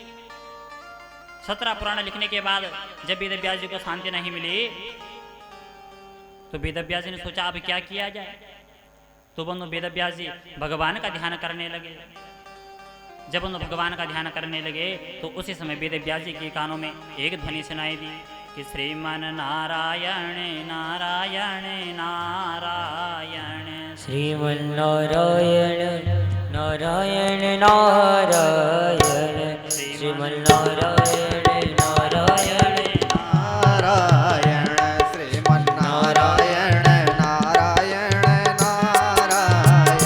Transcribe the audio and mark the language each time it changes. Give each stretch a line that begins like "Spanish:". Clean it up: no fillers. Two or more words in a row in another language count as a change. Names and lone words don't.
Hindi: 17 पुराण लिखने के बाद जब वेद व्यास जी को शांति नहीं मिली, तो वेद व्यास जी ने सोचा अब क्या किया जाए। तो बंधु वेद व्यास जी भगवान का ध्यान करने लगे। जब उन भगवान का ध्यान करने लगे तो उसी समय वेद व्यास जी के कानों में एक ध्वनि सुनाई दी कि श्रीमन नारायण नारायण नारायण, श्रीमन नारायण नारायण नारायण, श्रीमन नारायण नारायण नारायण, श्रीमन नारायण नारायण नारायण,